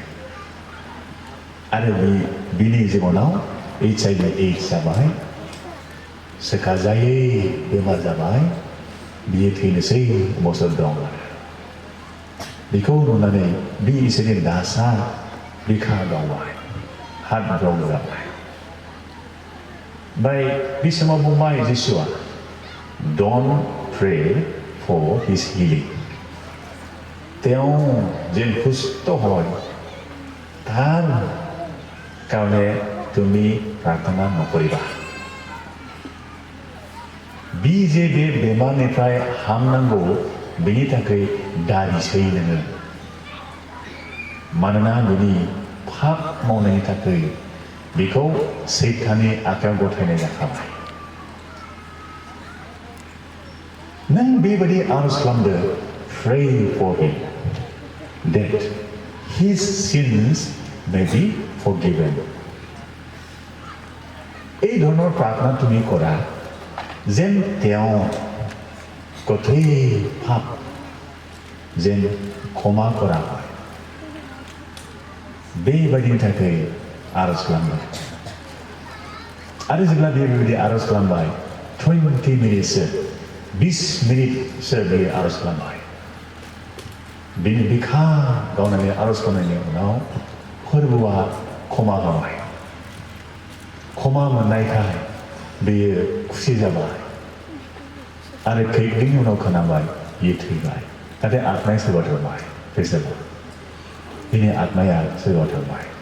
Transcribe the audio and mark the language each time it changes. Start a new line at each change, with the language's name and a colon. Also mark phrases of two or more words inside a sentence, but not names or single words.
Bodo: आरो बिनि जिबनाव HIV AIDS जाबाय सोखाजायै बेमार जाबाय बियो थैनोसै अबस्थायाव दं आरो बेखौ नुनानै बे इसोरनि दासआ बिखा गावबाय हात ब्रं जाबाय ओमफ्राय बे समाव बुंबाय जिसुआ
English: don't pray for his healing
Assamese: তেওঁ যেন সুস্থ হয় তাৰ কাৰণে তুমি প্ৰাৰ্থনা নকৰিবা
Bodo: बे जे बे बेमारनिफ्राय हामनांगौ बेनि थाखाय दारिसै नोङो मानोना बिनि पाप मावनायनि थाखाय बेखौ सैताननि आखायाव गथायनाय जाखाबाय नों बेबायदि आरज खालामदो
English: pray for him that his sins may be forgiven
Assamese: এই ধৰণৰ প্ৰাৰ্থনা তুমি কৰা যেন তেওঁ গোটেই পাপ যেন ক্ষমা কৰা হয়
Bodo: बेबायदिनि थाखाय आरज खालामबाय आरो जेब्ला बेबायदि आरज खालामबाय 20 मिनिटसो 20 मिनिटसो बे आरज खालामबाय बिनि बिखा गावनानै आरज खालामनायनि उनाव फोरबोआ क्षमा होबाय क्षमा मोननायखाय बेयो खुसि जाबाय आरो खैदिननि उनाव खोनाबाय बियो थैबाय नाथाय आत्माया सोरबा थांबाय फैसाबो बिनि आत्माया सोरबा थांबाय